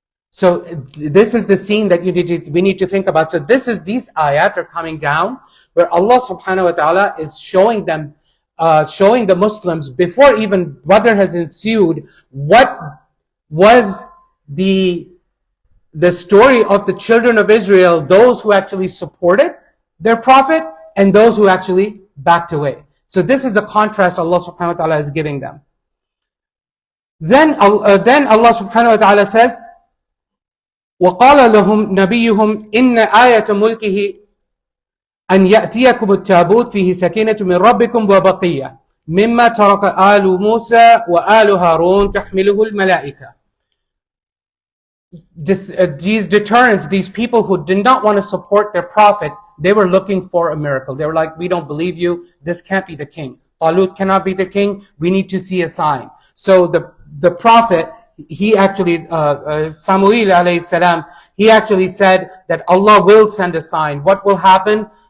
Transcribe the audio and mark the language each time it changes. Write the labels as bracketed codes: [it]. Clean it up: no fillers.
[en] So this is the scene that we need to think about. So these ayat are coming down where Allah subhanahu wa ta'ala is showing the Muslims before even Badr has ensued, what was the story of the children of Israel, those who actually supported their prophet and those who actually backed away. So this is the contrast Allah subhanahu wa ta'ala is giving them. Then Allah subhanahu wa ta'ala says, [ar] وَقَالَ لَهُمْ نَبِيُّهُمْ إِنَّ آيَةَ مُلْكِهِ أَنْ يَأْتِيَكُمُ التَّابُوتُ فِيهِ سَكِينَةٌ مِّن رَبِّكُمْ وَبَقِيَّةٌ مِمَّا تَرَكَ آلُ مُوسَى وَآلُ هَارُونَ تَحْمِلُهُ الْمَلَائِكَةُ. [en] These deterrents, these people who did not want to support their prophet, they were looking for a miracle. They were like, we don't believe you. This can't be the king. Talut cannot be the king. We need to see a sign. So the prophet, he actually, Samuel alayhi salam, he actually said that Allah will send a sign. What will happen?